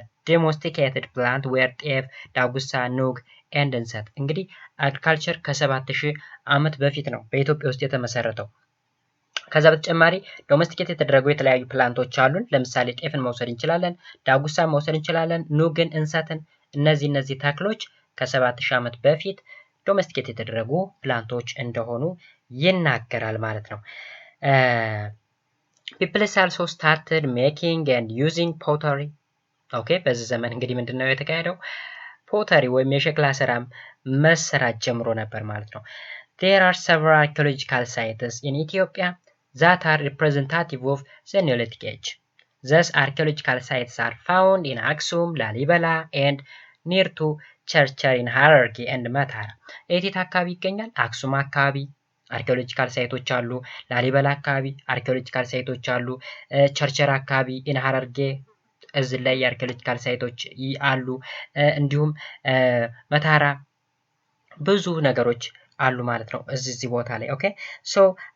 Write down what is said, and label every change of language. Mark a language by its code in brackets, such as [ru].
[en] domesticated plant were [am] ጤፍ፣ ዳጉሳ፣ ኑግ and እንሰት። እንግዲህ አግሪካልቸር ከ7000 ዓመት በፊት ነው በኢትዮጵያ ውስጥ የተመሰረተው። ከዛ በተጨማሪ ዶሜስቲኬት የተደረጉ የተለያዩ ፕላንቶች አሉን። ለምሳሌ ጤፍን መውሰድ እንችላለን፣ ዳጉሳን መውሰድ እንችላለን፣ ኑግን፣ እንሰትን እነዚህ ተክሎች ከ7000 ዓመት በፊት ዶሜስቲኬት የተደረጉ ፕላንቶች እንደሆኑ ይናገራል ማለት ነው። [en] People also started making and using pottery. [am] ኦኬ በዚህ ዘመን እንግዲህ ምንድነው የተካሄደው? ፖተሪ ወይም የሸክላ ስራም መሰራት ጀምሮ ነበር ማለት ነው። [en] There are several archaeological sites in Ethiopia that are representative of the Neolithic age. These archaeological sites are found in Aksum, Lalibela, and near to ቸርቸር ኢን ሀረርጌ ኤንድ መታራ። [am] የት አካባቢ ይገኛል? አክሱም አካባቢ አርኪኦሎጂካል ሳይቶች አሉ። ላሊበላ አካባቢ አርኪኦሎጂካል ሳይቶች አሉ። ቸርቸር አካባቢ ኢን ሀረርጌ እዚህ ላይ የአርኪኦሎጂካል ሳይቶች አሉ። እንዲሁም መታራ ብዙ ነገሮች አሉ ማለት ነው እዚህ ቦታ ላይ። ኦኬ ሶ